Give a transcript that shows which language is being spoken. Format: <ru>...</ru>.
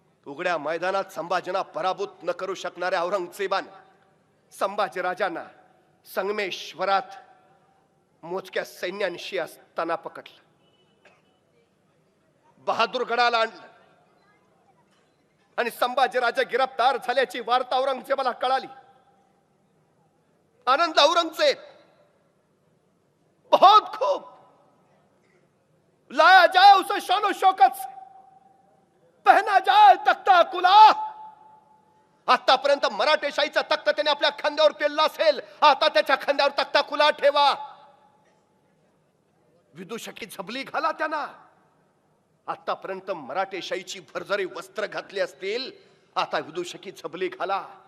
<mr>उघड्या मैदानात संभाजींना पराभूत न करू शकणाऱ्या औरंगजेबाने संभाजीराजांना संगमेश्वरात मोजक्या सैन्यांशी असताना पकडलं, बहादूरगडाला आणलं आणि संभाजीराजे गिरफ्तार झाल्याची वार्ता औरंगजेबाला कळाली. आनंद औरंगजेब</mr> <hi>बहुत खूब लाया जाए उसे शानो शौकत से, पहना जाए तख्ता कुला.</hi> <mr>आतापर्यंत मराठेशाहीचा तख्त त्याने आपल्या खांद्यावर पेलला असेल, आता त्याच्या खांद्यावर तख्ता खुला ठेवा. विदूषकी झबली घाला त्यांना. आतापर्यंत मराठेशाहीची भरजरी वस्त्र घातली असतील, आता विदूषकी झबली घाला.</mr>